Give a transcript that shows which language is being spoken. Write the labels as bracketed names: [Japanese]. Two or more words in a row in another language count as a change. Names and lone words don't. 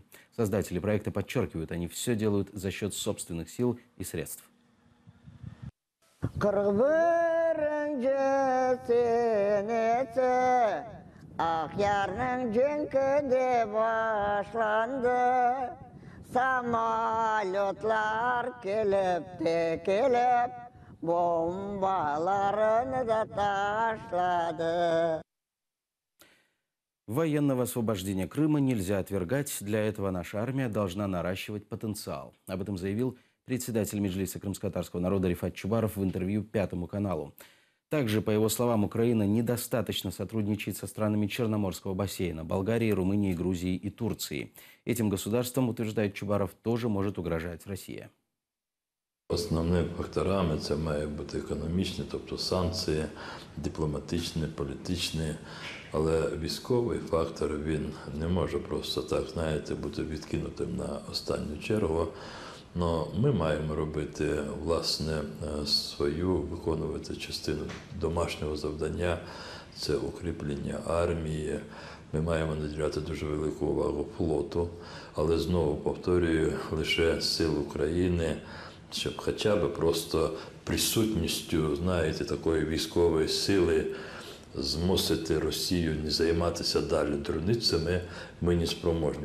[Russian] Создатели проекта подчеркивают, они все делают за счет собственных сил и средств. [Crimean Tatar] Самолетlar kelip de kelip bombalarını da taşladı. [Russian] Военного освобождения Крыма нельзя отвергать. Для этого наша армия должна наращивать потенциал. Об этом заявил председатель Меджлиса крымско-татарского народа Рифат Чубаров в интервью Пятому каналу. Также, по его словам, Украина недостаточно сотрудничает со странами Черноморского бассейна – Болгарией, Румынией, Грузией и Турцией. Этим государствам, утверждает Чубаров, тоже может угрожать Россия. [Ukrainian] Основними факторами це має бути економічні, тобто санкції, дипломатичні, політичні, але військовий фактор, він не може просто так, знаєте, бути відкинутим на останню чергу. Но ми маємо робити, власне, виконувати частину домашнього завдання, це укріплення армії, Ми маємо наділяти дуже велику увагу флоту, але знову повторюю, лише сил України, щоб хоча б просто присутністю, знаєте, такої військової сили змусити Росію не займатися далі дурницями, ми не спроможні.